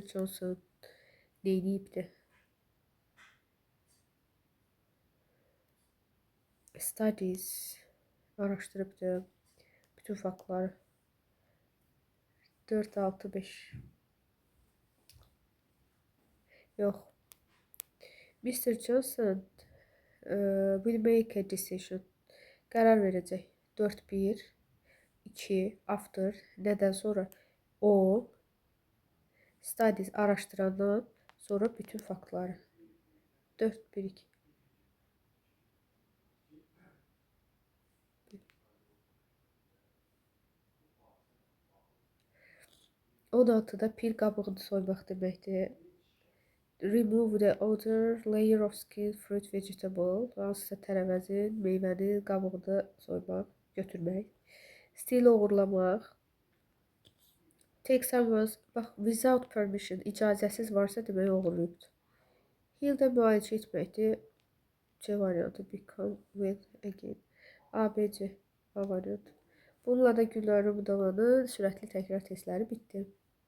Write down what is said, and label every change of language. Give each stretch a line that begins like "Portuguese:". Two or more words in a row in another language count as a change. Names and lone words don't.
Azerbaijani: Johnson neyniyibdir? Studies araşdırıbdır. Bütün faktları. 4, 6, 5. Yox.
English: Mr. Johnson will make a decision.
Azerbaijani: Qərar verəcək. 4, 1, 2, after, nədən sonra o, studies araşdırandan sonra bütün faktları. 4, 1, 2. O da altıda pil qabığını soymaq deməkdir.
English: Remove the outer layer of skin fruit vegetable.
Azerbaijani: Hansısa tərəvəzin, meyvənin qabığını soymaq, götürmək. Steal oğurlamaq.
English: Take someone's, bax, without permission,
Azerbaijani: icazəsiz varsa demək oğurlayıbdır. Heal-də müalicə etməkdir. C variantı,
English: become well again.
Azerbaijani: A, B, C, A variantı. Bununla da Gülnar Rumudavanın sürətli təkrar testləri bitdi.